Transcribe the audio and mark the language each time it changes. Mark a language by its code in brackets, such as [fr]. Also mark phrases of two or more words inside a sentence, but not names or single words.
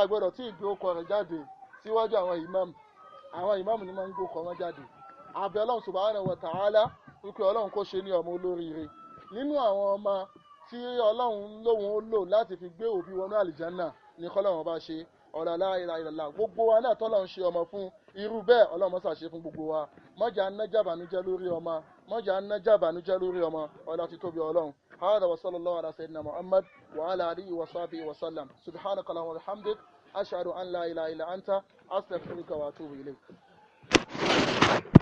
[yo] gbọ́dọ̀ tí ìgbókọ̀ rẹ̀ jáde síwájú àwọn ìmáàmù ni máa ń gbókọ̀ wọn jáde àbẹ̀ Ọlọ́run [ar] سبحانه وتعالى [yo] wípé Ọlọ́run kó ṣe ní ọmọ olóríire nínú àwọn ọmọ tí Ọlọ́run lóhun ó lò láti fi gbé òbí wọnú àlìjánà ní kọ́lọ́run bá ṣe [ar] لا إله إلا الله [yo] gbogbo wa náà tọ́lọ́run ṣe ọmọ fún irú bẹ́ẹ̀ Ọlọ́run mọ́sà ṣe fún gbogbo wa mọ́jà ń nájà bànújẹ́ lórí ọmọ mọ́jà ń nájà bànújẹ́ lórí ọmọ ọlá títóbi Ọlọ́run [ar] هذا وصلى الله على سيدنا محمد وعلى آله وصحبه وسلم. سبحانك اللهم وبحمدك أشهد أن لا إله إلا أنت أستغفرك وأتوب إليك.